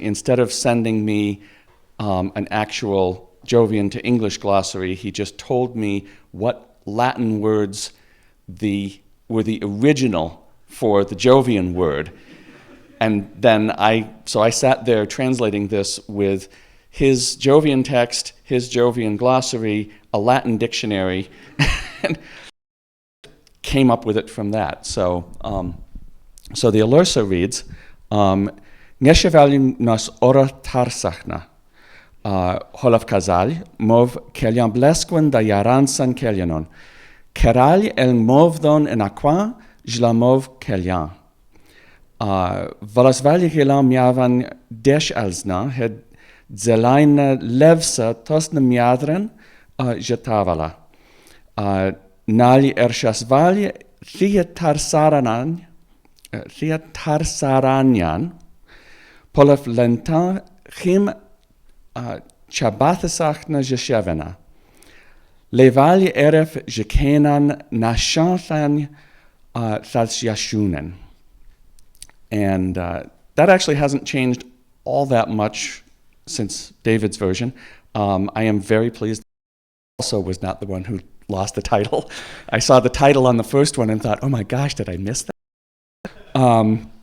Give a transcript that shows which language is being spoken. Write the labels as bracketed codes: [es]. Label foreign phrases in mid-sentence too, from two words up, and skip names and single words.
[en] Instead of sending me an actual Jovian to English glossary, he just told me what Latin words were the original for the Jovian word. And then I sat there translating this with his Jovian text, his Jovian glossary, a Latin dictionary, and came up with it from that. So the Alursa reads, Ngeshevalim nas ora tarsachna, holav kazal, mov kelian blesquen da yaransan kelianon, keral el movdon en aqua, jlamov kelian. Valas vali helam yavan desh alzna, hed Zelaina levsa tosna miadren jetavala. Nali ershasvali thiatarsaranian polef lentan chim chabathasachna jeshevena. Levali eref jekenan nashanthan thalsyashunen. And that actually hasn't changed all that much since David's version. I am very pleased also was not the one who lost the title. I saw the title on the first one and thought, oh my gosh, did I miss that?